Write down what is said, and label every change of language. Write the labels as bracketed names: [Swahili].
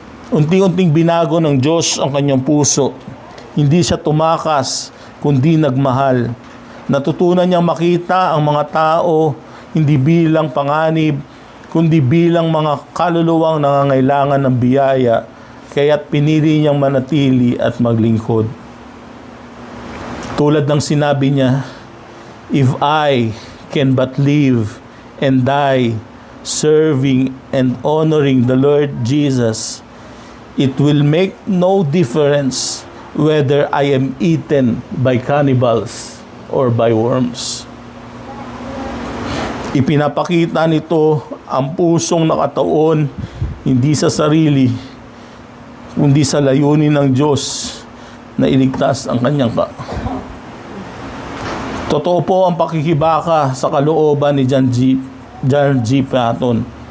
[Filipino] Unti-unting binago ng Diyos ang kanyang puso. Hindi siya tumakas, kundi nagmahal. Natutunan niyang makita ang mga tao hindi bilang panganib, kundi bilang mga kaluluwang nangangailangan ng biyaya kaya't pinili niyang manatili at maglingkod. Tulad ng sinabi niya, [English] "If I can but live and die serving and honoring the Lord Jesus, it will make no difference whether I am eaten by cannibals or by worms." [Filipino] Ipinapakita nito ang pusong nakataon hindi sa sarili, kundi sa layunin ng Diyos na iligtas ang kanyang Totoo po ang pakikibaka sa kalooban ni John G. Paton.